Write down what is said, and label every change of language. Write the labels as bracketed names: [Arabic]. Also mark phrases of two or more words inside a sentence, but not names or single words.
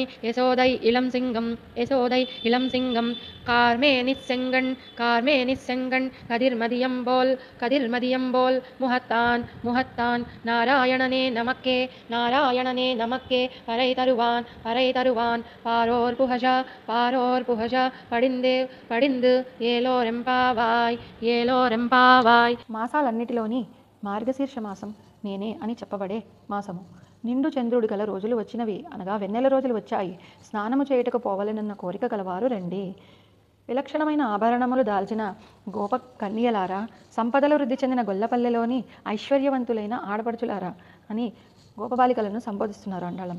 [Tamil] யசோதை இளம் சிங்கம் கார்மேனிச் செங்கண் கதிர்மதியம் போல் முகத்தான் நாராயணனே நமக்கே பறை தருவான் பாரோர் புகழ படிந்து ஏலோரெம்பாவாய். [Telugu] మాసాలన్నిటిలోని మార్గశీర్ష మాసం నేనే అని చెప్పబడే మాసము. నిండు చంద్రుడు గల రోజులు వచ్చినవి, అనగా వెన్నెల రోజులు వచ్చాయి. స్నానము చేయుటకు పోవలెనన్న కోరిక గలవారు రండి. విలక్షణమైన ఆభరణములు దాల్చిన గోప కన్యలారా, సంపదలు వృద్ధి చెందిన గొల్లపల్లెలోని ఐశ్వర్యవంతులైన ఆడపడుచులారా అని గోపబాలికలను సంబోధిస్తున్నారు అండాళమ్మ.